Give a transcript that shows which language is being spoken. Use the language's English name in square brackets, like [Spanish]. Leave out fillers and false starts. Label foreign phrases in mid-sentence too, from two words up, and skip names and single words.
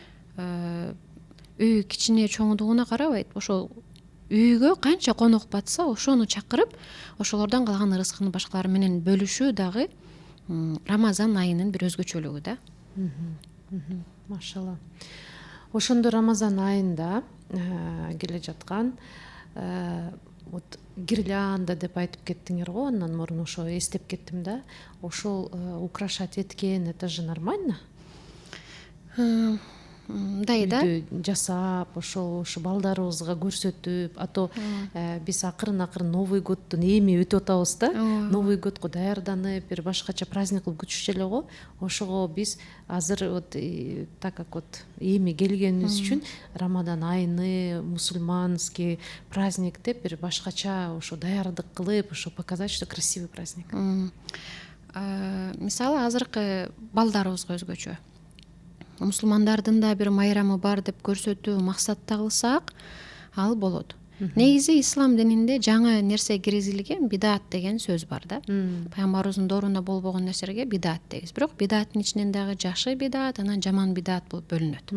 [Kyrgyz] Үй кичине чоңдугуна карабайт, ошол үйгө канча конок батса, ошону чакырып, ошолордон калган ырыскыны башкалар менен бөлүшүү дагы Рамазан айынын бир өзгөчөлүгү да. Машалла. Ошондо Рамазан айында келе жаткан [Russian] вот гирлянда [Kyrgyz] деп айтып кеттиңер го, андан мурун ошо эстеп кеттим да. Ошол украшать эткен, [Russian] это же нормально? [Kyrgyz] Мындай да. Жасап, ошо балдарыбызга көрсөтүп, а то биз акырын Новый годтун эми өтүп атабыз да. Новый годко даярданып, бир башкача праздник кылып күтүшчү эле го. Ошого биз азыр [Russian] вот так как вот [Kyrgyz] эми келгенибиз үчүн Рамадан айыны, [Russian] мусульманский праздник [Kyrgyz] деп бир башкача ошо даярдык кылып, ошо [Russian] показать, что красивый праздник. [Kyrgyz] Мисалы, азыркы балдарыбызга өзгөчө. Мусулмандардын да бир майрамы бар деп көрсөтүү максатта кылсак, ал болот. Негизи ислам дининде жаңы нерсе киргизилген, бидат деген сөз бар да. Пайгамбарыбыздын доорунда болбогон нерселерге бидат дейбиз. Бирок бидаттын ичинен дагы жакшы бидат, анан жаман бидат болуп бөлүнөт.